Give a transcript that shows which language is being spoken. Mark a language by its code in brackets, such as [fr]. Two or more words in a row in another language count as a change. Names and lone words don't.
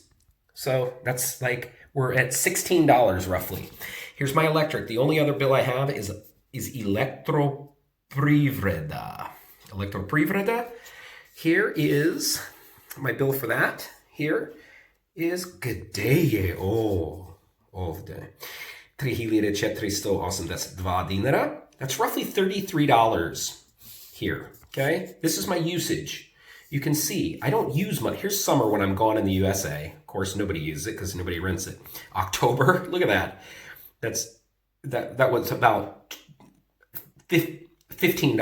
[en] So that's like we're at $16 roughly. Here's my electric. The only other bill I have is Elektroprivreda. Elektroprivreda. Here is my bill for that. Here is [sr] Gdeje. Oh, ovde. [en] 3,482 dinara. That's roughly $33 here. Okay? This is my usage. You can see, I don't use much. Here's summer when I'm gone in the USA. Of course, nobody uses it because nobody rents it. October, look at that. That was about $15.